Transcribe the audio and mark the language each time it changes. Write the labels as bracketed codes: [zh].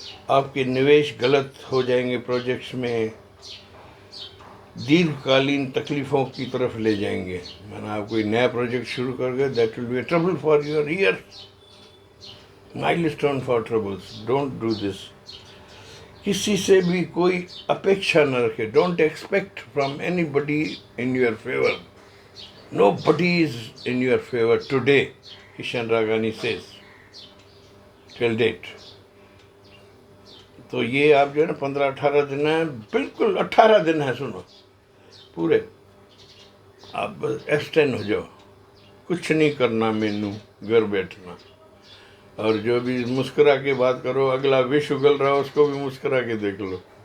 [hi] आपके निवेश गलत हो जाएंगे, प्रोजेक्ट्स में दीर्घकालीन तकलीफ़ों की तरफ ले जाएंगे। माना आप कोई नया प्रोजेक्ट शुरू कर गए, [en] That will be a trouble for your year, milestone for troubles. Don't do this. [hi] किसी से भी कोई अपेक्षा न रखे। [en] Don't expect from anybody in your favour. Nobody is in your favor today, Kishan Ragani says, till date। [hi] तो ये आप जो है ना 15-18 दिन है, बिल्कुल 18 दिन है, सुनो पूरे, आप बस एक्सटेंड हो जाओ, कुछ नहीं करना, मेनू घर बैठना, और जो भी मुस्कुरा के बात करो, अगला विष उगल रहा हो उसको भी मुस्कुरा के देख लो।